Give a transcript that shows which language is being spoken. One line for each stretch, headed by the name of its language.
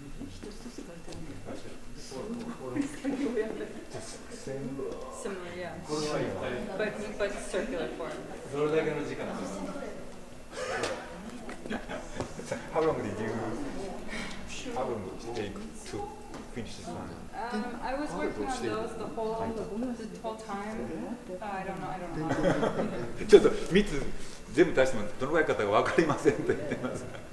Japanese: 一つずつ書いてるんだ。
English: Similar, yeah. But circular form.
Japanese: どれだけの時間ですか？
English: How long did you take to finish this one? I was working on those the whole time. I don't know.
Japanese: ちょっと3つ全部足してもどのぐらいかか分かりませんと言ってます。